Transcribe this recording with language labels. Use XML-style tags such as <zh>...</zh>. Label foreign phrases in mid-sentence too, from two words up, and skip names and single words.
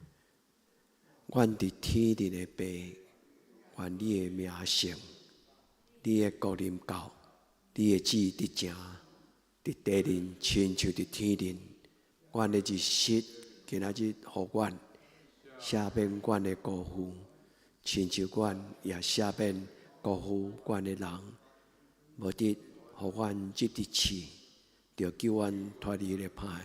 <nan>愿伫天地的爸，愿你的名圣， 你的国临到，你的旨伫正，伫地人亲像伫天人。阮的日食今仔日，互阮赦免阮的辜负，亲像阮也赦免辜负阮的人。无得互阮入伫试，着救阮脱离了歹。</nan>